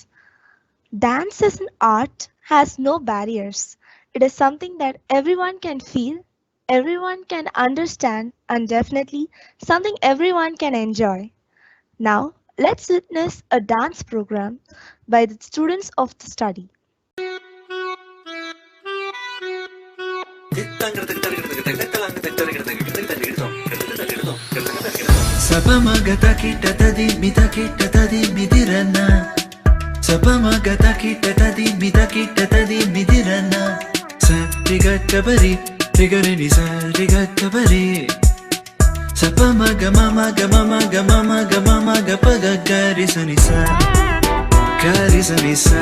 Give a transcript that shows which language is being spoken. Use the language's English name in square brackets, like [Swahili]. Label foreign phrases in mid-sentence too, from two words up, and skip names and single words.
[English] Dance as an art has no barriers. It is something that everyone can feel, everyone can understand, and definitely something everyone can enjoy. Now, let's witness a dance program by the students of the study. Sapamagata kita tadi mita kita tadi midirana. Sapamagata kita tadi mita kita tadi midirana. Sa rigata bari rigareni sa rigata bari. Sapamaga mama ga mama ga mama ga mama ga paga garisanisa garisanisa.